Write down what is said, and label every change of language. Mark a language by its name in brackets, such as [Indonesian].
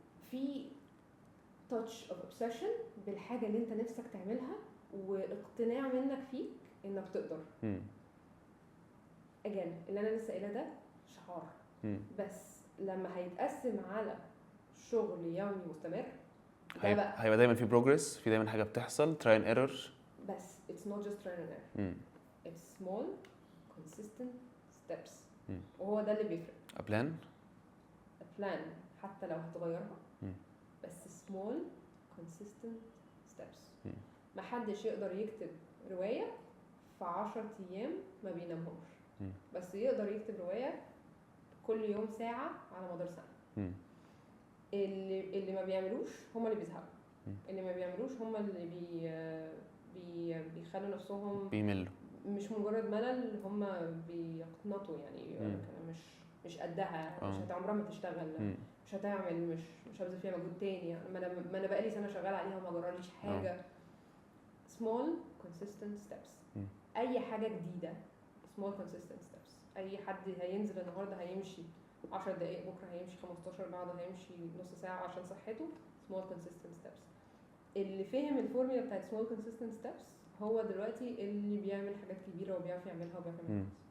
[Arabic] في [English] touch of obsession [Arabic] بالحاجه اللي انت نفسك تعملها واقتناع منك فيك انك تقدر. again اللي انا لسه قايله ده شعار بس لما هيتقسم على شغل يومي مستمر هيبقى دايما في بروجرس في دايما حاجه بتحصل [English] try and error [Arabic] بس [English] it's not just try and error. it's small consistent steps. [Arabic] وهو ده اللي بيفرق. a plan حتى لو هتغيرها بس [English] small consistent steps. [Arabic] ما حدش يقدر يكتب رواية في 10 أيام ما بينامهمش بس يقدر يكتب رواية كل يوم ساعة على مدار سنة. اللي ما بيعملوش هم اللي بيزهقوا. اللي ما بيعملوش هم اللي بيخلوا نفسهم بيملوا. مش مجرد ملل هم بيقنطوا يعني مش قدها مش عمرها ما تشتغل مش هتعمل مش هبذل فيها مجهود تاني يعني ما انا بقالي سنه شغاله عليها وما جراليش حاجه. [English] small consistent steps. [Arabic] اي حاجه جديده [English] small consistent steps. [Arabic] اي حد هينزل النهارده هيمشي 10 دقايق بكره هيمشي 15 بعده هيمشي نص ساعه عشان صحته small consistent steps. اللي فهم الفورمولا بتاعت [English] small consistent steps [Arabic] هو دلوقتي اللي بيعمل حاجات كبيره وبيعرف يعملها وبيعرف يعملها.